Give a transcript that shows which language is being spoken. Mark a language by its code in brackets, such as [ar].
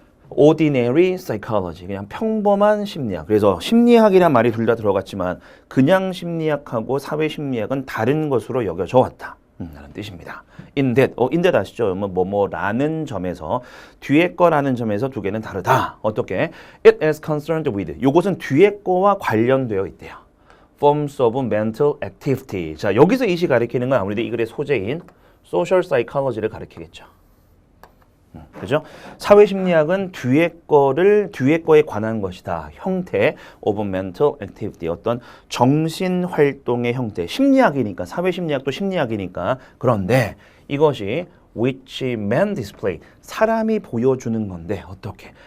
[ko] ordinary psychology, 그냥 평범한 심리학. 그래서 심리학이란 말이 둘 다 들어갔지만 그냥 심리학하고 사회심리학은 다른 것으로 여겨져 왔다. 라는 뜻입니다. in that 아시죠? 뭐라는 점에서 뒤에 거라는 점에서 두 개는 다르다. [en] 어떻게? It is concerned with. [ko] 요것은 뒤에 거와 관련되어 있대요. [en] Forms of mental activity. [ko] 자, 여기서 이시 가리키는 건 아무래도 이 글의 소재인 social psychology를 가리키겠죠. 그죠? 사회심리학은 뒤에 거에 관한 것이다. 형태 of mental activity, 어떤 정신활동의 형태. 심리학이니까, 사회심리학도 심리학이니까. 그런데 이것이 [en] which man display, [ko] 사람이 보여주는 건데 어떻게?